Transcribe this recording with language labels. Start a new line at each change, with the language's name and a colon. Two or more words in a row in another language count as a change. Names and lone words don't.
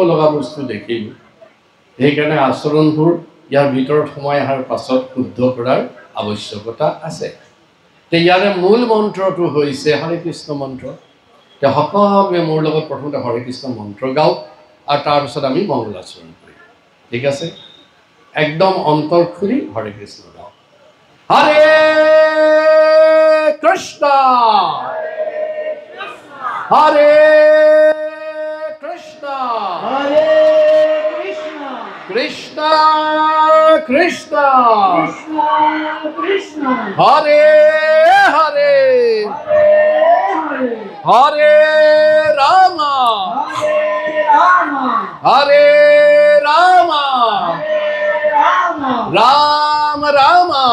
Assamese: লগা বস্তু দেখিলোঁ সেইকাৰণে আচৰণবোৰ ইয়াৰ ভিতৰত সোমাই অহাৰ পাছত শুদ্ধ কৰাৰ আৱশ্যকতা আছে ইয়াৰে মূল মন্ত্ৰটো হৈছে হৰে কৃষ্ণ মন্ত্ৰ সকলোৱে মোৰ লগত প্ৰথমতে হৰে কৃষ্ণ মন্ত্ৰ গাওক আৰু তাৰপিছত আমি মংগলাচৰণ কৰিম ঠিক আছে একদম অন্তৰ খুলি হৰে কৃষ্ণ গাওক হৰে কৃষ্ণ
Sanskrit: হৰে কৃষ্ণ কৃষ্ণ কৃষ্ণ হরে হরে হরে রাম হরে রাম রাম রাম